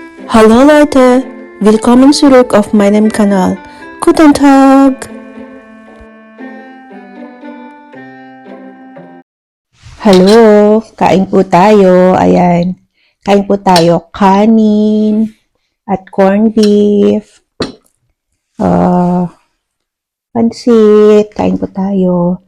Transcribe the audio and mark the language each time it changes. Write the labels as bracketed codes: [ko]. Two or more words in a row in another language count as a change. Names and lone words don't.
[de] Hallo Leute, willkommen zurück auf meinem Kanal. Guten Tag! [tl] Hello, kain po tayo. Ayan, kain po tayo kanin at [en] corned beef. [tl] Pansit, kain po tayo.